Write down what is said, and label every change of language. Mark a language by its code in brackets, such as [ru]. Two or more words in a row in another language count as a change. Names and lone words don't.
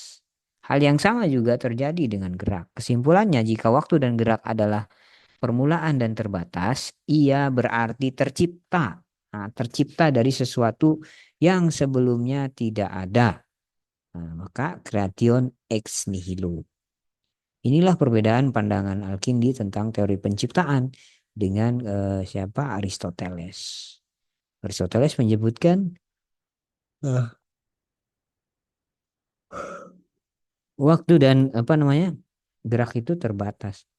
[id] Hal yang sama juga terjadi dengan gerak. Kesimpulannya, jika waktu dan gerak adalah permulaan dan terbatas, ia berarti tercipta. Nah, tercipta dari sesuatu yang sebelumnya tidak ada. Nah, maka [la] creation ex nihilo. [id] Inilah perbedaan pandangan Al-Kindi tentang teori penciptaan dengan siapa Aristoteles. Aristoteles menyebutkan waktu dan apa namanya gerak itu terbatas.